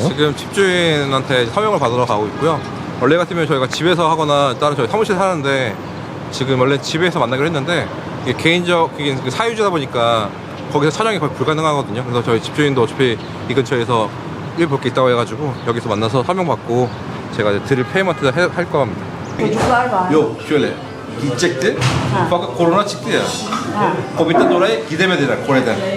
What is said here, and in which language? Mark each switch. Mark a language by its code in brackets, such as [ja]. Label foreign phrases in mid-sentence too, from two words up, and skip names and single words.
[ko] 지금 집주인한테 서명을 받으러 가고 있고요. 원래 같으면 저희가 집에서 하거나 다른 저희 사무실에서 하는데 지금 원래 집에서 만나기로 했는데 이게 그게 사유지다 보니까 거기서 촬영이 거의 불가능하거든요. 그래서 저희 집주인도 어차피 이 근처에서 일 볼 게 있다고 해가지고 여기서 만나서 서명받고 제가 이제 드릴 페이먼트 할 겁니다. [tr] Çocuklar var. Yok şöyle gidecekti fakat korona çıktı ya. Covid'den dolayı gidemediler Kore'den.